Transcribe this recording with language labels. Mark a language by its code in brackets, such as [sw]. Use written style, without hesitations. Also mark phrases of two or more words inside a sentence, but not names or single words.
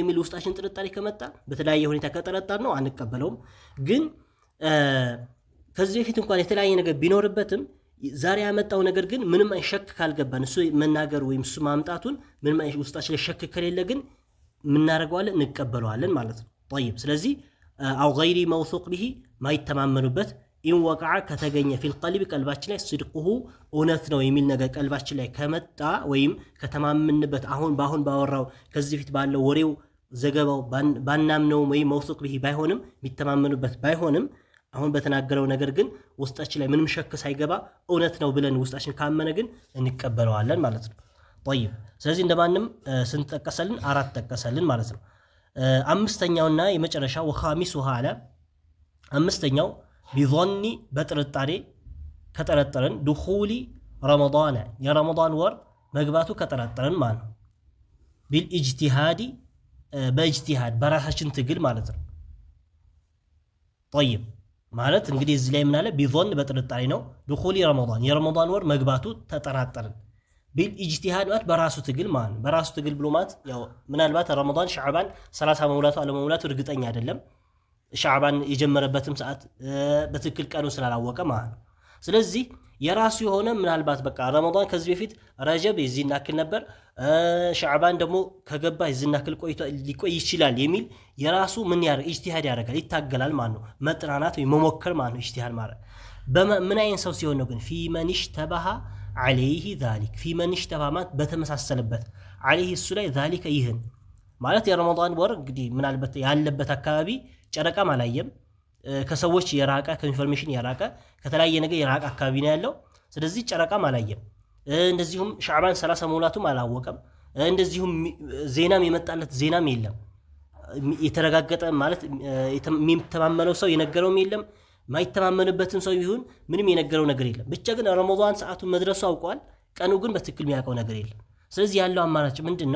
[am] የሚል ውስጣችን ጥርጣሬ ከመጣ በተለያየ ሁኔታ ከጠረጣር ነው አንቀበለውም። ግን ከዚህ በፊት እንኳን የተለያየ ነገር ቢኖርበትም ዛሬ ያመጣው ነገር ግን ምንም ሸክ ካልገባን እሱ መናገር ወይም እሱ ማምጣቱን ምንም ውስጣችን ላይ ሸክ ከሌለ ግን ምናረጋዋለን እንቀበለዋለን ማለት ነው። طيب ስለዚህ [ar] أو غير موثوق به [am] ማይተማመኑበት [ar] إن وقع [am] ከተገኘ [ar] في القلب [am] ቀልባችን ላይ صدقه እውነት ነው የሚል ነገር ቀልባችን ላይ ከመጣ ወይም ከተማመንበት አሁን ባወራው ከዚህ ፊት ባለው ወሬው ዘገባው ባናምነው ወይም [ar] موثوق به [am] ባይሆንም የሚተማመኑበት ባይሆንም አሁን በተናገረው ነገር ግን ውስጣችን ላይ ምንም ሸክ ሳይገባ እውነት ነው ብለን ውስጣችን ካመነ ግን እንቀበለዋለን ማለት ነው። طيب ስለዚህ እንደማንም ስንት ጠቀሰልን? 4 ጠቀሰልን ማለት ነው። አምስተኛውና የመጨረሻው ወኻሚሱሃ አለ አምስተኛው ቢظن በጥርጣሬ ከጠረጠረን [ar] دخول رمضان [am] የረመዳን ወር መግባቱ ከጠረጠረን ማለት ነው። ቢልኢጅቲሃድ በኢጅቲሃድ በራሳችን ትግል ማለት ነው። طيب ማለት እንግዲህ እዚህ ላይ ምን አለ? ቢظن በጥርጣሬ ነው። [ar] دخول رمضان [am] የረመዳን ወር መግባቱ ተጠራጠረን ቢልኢጅቲሃድ ማለት በራሱ ትግል ማለት ነው። በራሱ ትግል ብሎ ማለት ያው ምናልባት ረመዳን ሻዕባን 30 መሙላቱ አለመሙላቱ እርግጠኛ አይደለም። ሻዕባን የጀመረበትም ሰዓት በትክክል ቀኑ ስላላወቀ ማለት ነው። ስለዚህ የራሱ የሆነ ምናልባት በቃ ረመዳን ከዚህ በፊት ረጀብ የዚህን ያክል ነበር፣ ሻዕባን ደግሞ ከገባ የዚህን ያክል ሊቆይ ይችላል የሚል የራሱ ምን ያደርግ ኢጅቲሃድ ያደርጋል፣ ይታገላል ማለት ነው። መጥናናት ወይ መሞከር ማለት ነው ኢጅቲሃድ ማለት። ምን አይነት ሰው ሲሆን ነው ግን? [ar] في من اشتبه عليه ذلك في من اشتبه [am] ማለት በተመሳሰለበት عليه እሱ ላይ ذلك ይህን ማለት የረመዳን ወር እንግዲህ ምናልባት ያለበት አካባቢ ጨረቃም አላየም፣ ከሰዎች የራቀ ከኢንፎርሜሽን የራቀ ከተለያየ ነገር የራቀ አካባቢ ነው ያለው። ስለዚህ ጨረቃም አላየም፣ እንደዚሁም ሻዕባን 30 መውላቱም አላወቀም፣ እንደዚሁም ዜናም የመጣለት ዜናም የለም። የተረጋገጠ ማለት የሚተማመነው ሰው የነገረውም የለም፣ ማይተማመንበትም ሰው ይሁን ምንም የነገረው ነገር የለም። ብቻ ግን ረመዳን ሰዓቱን መድረሱ አውቋል፣ ቀኑ ግን በትክክል የሚያውቀው ነገር የለም። ስለዚህ ያለው አማራጭ ምንድነው?